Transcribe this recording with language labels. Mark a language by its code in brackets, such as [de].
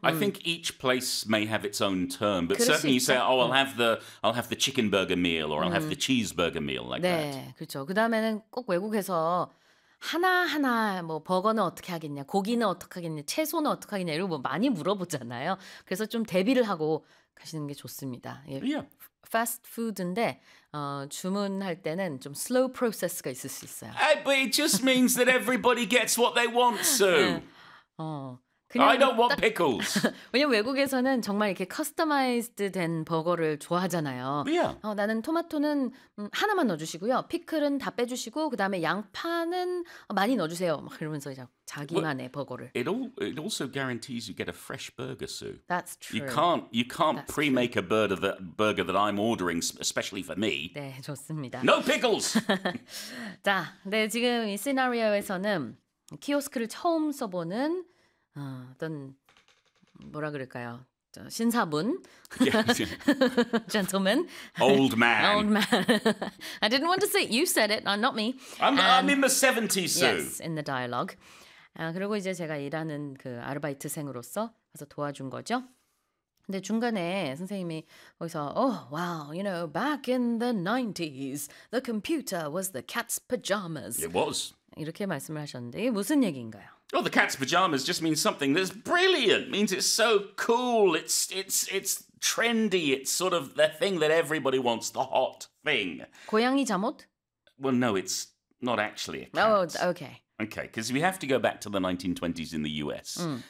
[en] I think each place may have its own term, but certainly you say, oh, I'll have the chicken burger meal or I'll have the cheeseburger meal like [ko] 네, [en] that. [ko] 네, 그렇죠. 그 다음에는 꼭 외국에서 하나하나 뭐 버거는 어떻게 하겠냐, 고기는 어떻게 하겠냐, 채소는 어떻게 하겠냐 이런 거 많이 물어보잖아요. 그래서 좀 대비를 하고 가시는 게 좋습니다. 예, yeah. Fast food인데 주문할 때는 좀 [en] slow process [ko] 가 있을 수 있어요. [en] Hey, but it just means that everybody gets what they want, so. [ko] 그냥 [en] I don't want pickles. [ko] 왜냐면 외국에서는 정말 이렇게 커스터마이즈드 된 버거를 좋아하잖아요. Yeah. 나는 토마토는 하나만 넣어주시고요. 피클은 다 빼주시고 그다음에 양파는 많이 넣어주세요. 막 이러면서 이제 자기만의 well, 버거를. [en] It also guarantees you get a fresh burger, Sue. That's true. You can't That's pre-make true. A burger that, burger that I'm ordering, especially for me. [ko] 네, 좋습니다. [en] No pickles! [ko] 자, 네, 지금 이 시나리오에서는 키오스크를 처음 써보는 어떤 뭐라 그럴까요? 저 신사분, gentleman, [en] old man. Old man. I didn't want to say it. You said it, not me. I'm in the 70s, Sue. Yes, in the dialogue. [ko] 그리고 이제 제가 일하는 그 아르바이트생으로서 가서 도와준 거죠. 근데 중간에 선생님이 거기서 [en] oh wow, you know, back in the 90s, the computer was the cat's pajamas. It was. [ko] 이렇게 말씀을 하셨는데 이게 무슨 얘기인가요? [en] Well, the cat's pajamas just means something that's brilliant. Means it's so cool. It's trendy. It's sort of the thing that everybody wants, the hot thing. [ko] 고양이 잠옷? [en] Well, no, it's not actually a cat. Oh, okay. Okay, because we have to go back to the 1920s in the US. Mm.